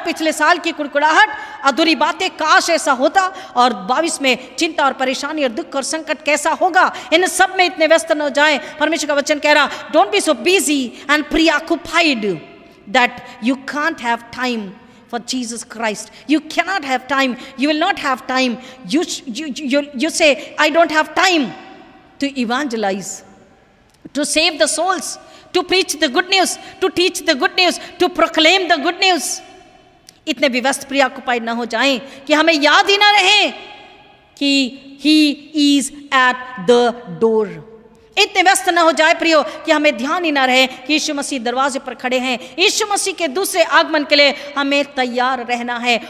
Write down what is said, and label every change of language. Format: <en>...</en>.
<hi>पिछले साल की कुड़कुड़ाहट, अधूरी बातें, काश ऐसा होता, और 22 में चिंता और परेशानी और दुख और संकट कैसा होगा, इन सब में इतने व्यस्त न हो जाए।</hi> <en>परमेश्वर का वचन कह रहा, don't be so busy and preoccupied that you can't have time for Jesus Christ. You cannot have time. You will not have time. You say, I don't have time to evangelize, to save the souls, to preach the good news, to teach the good news, to proclaim the good news।</en> <hi>इतने भी व्यस्त, preoccupied ना हो जाएं कि हमें याद ही ना रहे कि he is at the door। इतने व्यस्त ना हो जाए प्रियो कि हमें ध्यान ही ना रहे कि यीशु मसीह दरवाजे पर खड़े हैं। यीशु मसीह के दूसरे आगमन के लिए हमें तैयार रहना है।</hi>